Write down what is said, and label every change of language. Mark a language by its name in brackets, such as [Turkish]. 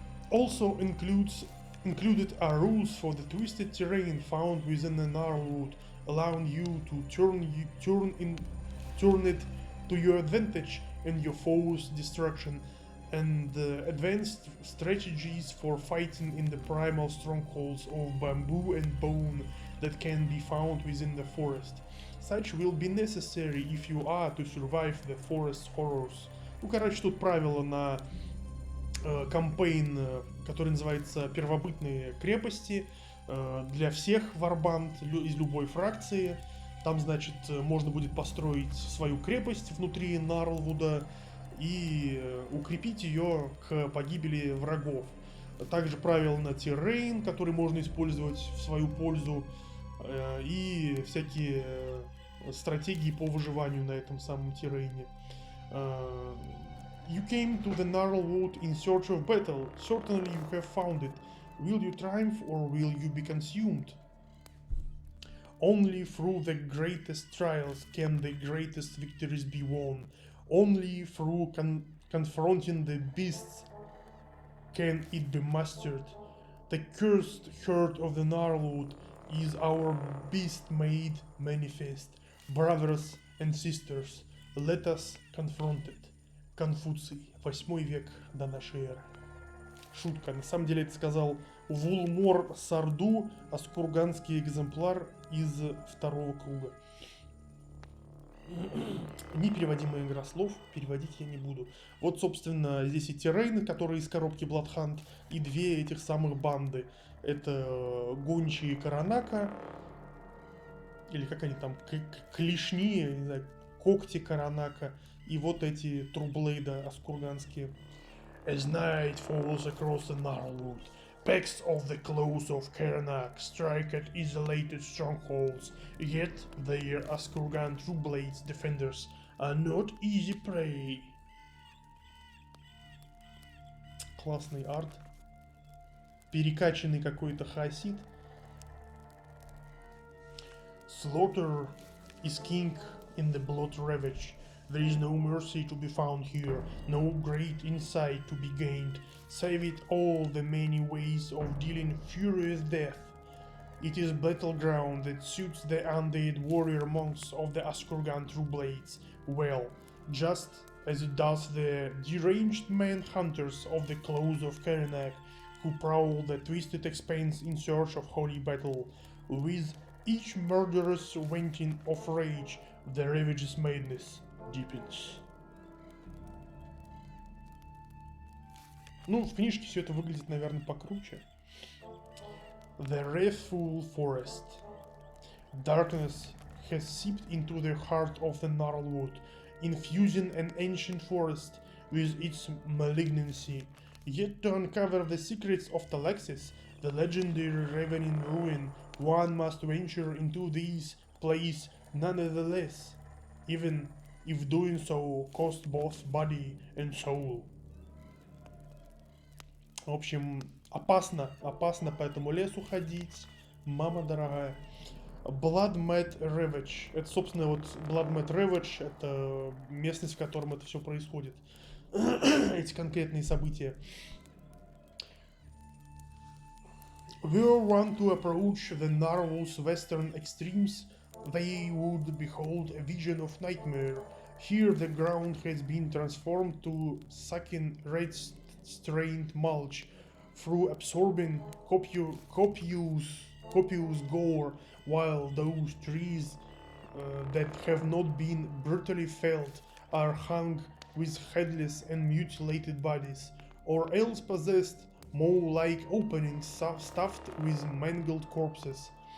[English] Also included are rules for the twisted terrain found within the Gnarlwood, allowing you to turn it to your advantage and your foe's destruction, and advanced strategies for fighting in the primal strongholds of bamboo and bone that can be found within the forest. Such will be necessary if you are to survive the forest's horrors. [Russian] Ну, короче, тут правило на кампейн, который называется «Первобытные крепости», для всех варбанд из любой фракции. Там, значит, можно будет построить свою крепость внутри Gnarlwood и укрепить ее к погибели врагов. Также правил на террейн, который можно использовать в свою пользу, и всякие стратегии по выживанию на этом самом террейне. [English] You came to the Gnarlwood in search of battle. Certainly you have found it. Will you triumph or will you be consumed? Only through the greatest trials can the greatest victories be won. Only through confronting the beasts can it be mastered. The cursed herd of the Gnarlwood is our beast-made manifest. Brothers and sisters, let us confront it. [Russian] Конфуций, 8 век до нашей эры. Шутка. На самом деле это сказал Вулмор Сарду, аскурганский экземпляр из второго круга. Непереводимая игра слов, переводить я не буду. Вот, собственно, здесь и террейны, которые из коробки Bloodhunt, и две этих самых банды. Это гончие Каранака, или как они там, клешни, не знаю, когти Каранака, и вот эти Трублейда аскурганские. [English] As night falls across the Gnarlwood, packs of the claws of Karanak strike at isolated strongholds, yet their Askurgan Trueblades defenders are not easy prey. [Russian] Классный арт. Перекачанный какой-то хаосид. [English] Slaughter is king in the blood ravage. There is no mercy to be found here, no great insight to be gained, save it all the many ways of dealing furious death. It is battleground that suits the undead warrior monks of the Askurgan Trueblades well, just as it does the deranged man-hunters of the claws of Karanak, who prowl the twisted expanse in search of holy battle. With each murderous venting of rage, the ravage's madness deepens. [Russian] Ну, в книжке все это выглядит, наверное, покруче. [English] The Wrathful Forest. Darkness has seeped into the heart of the Gnarlwood, infusing an ancient forest with its malignancy. Yet to uncover the secrets of Talaxis, the legendary ravening ruin, one must venture into this place nonetheless, even if doing so cost both body and soul. [Russian] В общем, опасно по этому лесу ходить, мама дорогая. [English] Blood Mad Ravage. [Russian] Это, собственно, вот Blood Mad Ravage, это местность, в котором это все происходит. Эти конкретные события. [English] Were one to approach the Gnarlwood's western extremes, they would behold a vision of nightmare. Here the ground has been transformed to sucking red-stained mulch through absorbing copious gore, while those trees that have not been brutally felled are hung with headless and mutilated bodies, or else possessed mole-like openings stuffed with mangled corpses.